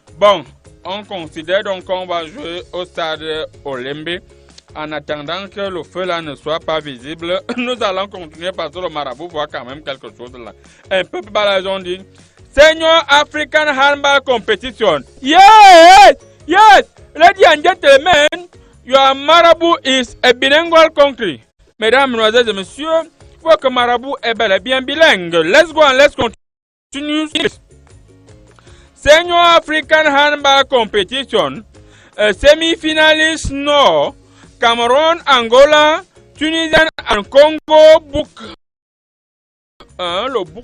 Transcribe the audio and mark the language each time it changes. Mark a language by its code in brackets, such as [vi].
[fr] Bon, on considère donc qu'on va jouer au stade Olembe. En attendant que le feu là ne soit pas visible, nous allons continuer parce que le marabout voit quand même quelque chose là. Un peu plus bas, ils ont dit Senior African Handball Competition. [en] Yes! Ladies and gentlemen, your Marabout is a bilingual country. [fr] Mesdames, mesdemoiselles et messieurs, il faut que Marabout est bel et bien bilingue. [en] Let's go and let's continue. Senior African Handball Competition, semi-finalist Nord, Cameroun, Angola, Tunisie and Congo book. Le book.